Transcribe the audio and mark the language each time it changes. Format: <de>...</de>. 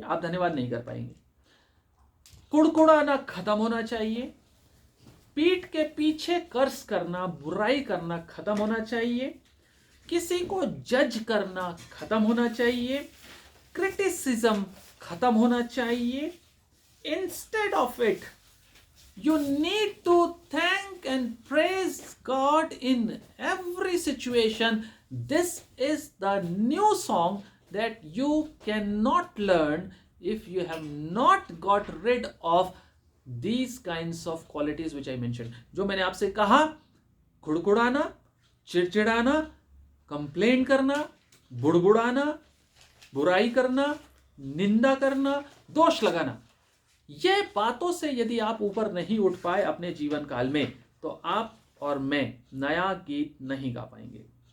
<hi>आप धन्यवाद नहीं कर पाएंगे। कुड़कुड़ाना खत्म होना चाहिए। पीठ के पीछे कर्स करना, बुराई करना खत्म होना चाहिए। किसी को जज करना खत्म होना चाहिए। क्रिटिसिज्म खत्म होना चाहिए।</hi> <en>Instead of it, you need to thank and praise God in every situation. This is the new song that you cannot learn if you have not got rid of these kinds of qualities which I mentioned.</en> <hi>जो मैंने आपसे कहा, कुड़कुड़ाना, चिड़चिड़ाना, complain करना, बुड़बुड़ाना, बुराई करना, निंदा करना, दोष लगाना, ये बातों से यदि आप ऊपर नहीं उठ पाए अपने जीवन काल में, तो आप और मैं नया गीत नहीं गा पाएंगे।</hi>